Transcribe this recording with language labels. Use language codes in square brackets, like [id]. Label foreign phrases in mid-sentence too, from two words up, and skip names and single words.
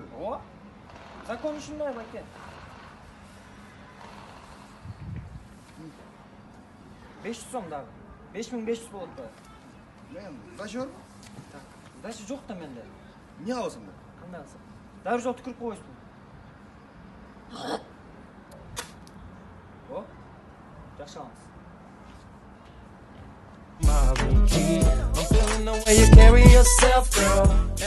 [ky] Ооба. Закон ушундай байке. 500 сом дагы. 5500 болот да. Мен дача барбы? Так. Дача жок да менде. Эмне кыласың да? Кандай кылсам? Дагы бир жолу түкүрүп койбойсузбу? О? Жакшы алыңыз. [en] My routine. I'm feeling the way you carry yourself, girl.